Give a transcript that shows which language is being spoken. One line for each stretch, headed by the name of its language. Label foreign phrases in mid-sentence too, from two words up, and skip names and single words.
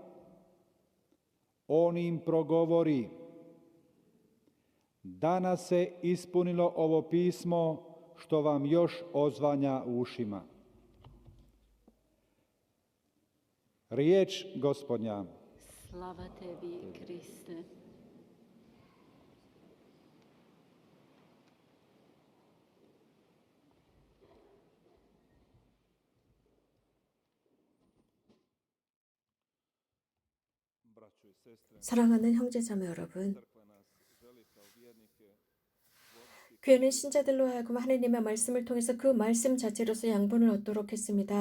Croatian: On im progovori: Danas se ispunilo ovo pismo što vam još odzvanja u ušima. Riječ Gospodnja. Slava tebi, Kriste.
Korean: 사랑하는 형제자매 여러분, 교회는 신자들로 하여금 하나님의 말씀을 통해서 그 말씀 자체로서 양분을 얻도록 했습니다.